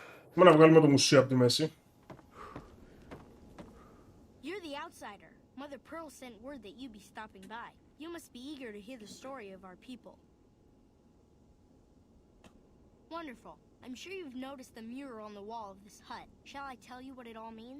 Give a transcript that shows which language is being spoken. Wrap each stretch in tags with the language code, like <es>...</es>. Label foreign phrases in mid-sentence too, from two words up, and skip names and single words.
<el>Πάμε να βγάλουμε το μουσείο από τη μέση.</el> <en>You're the outsider. Mother Pearl sent word that you'd be stopping by. You must be eager to hear the story of our people. Wonderful. I'm sure you've noticed the mural on the wall of this hut. Shall I tell you what it all means?</en>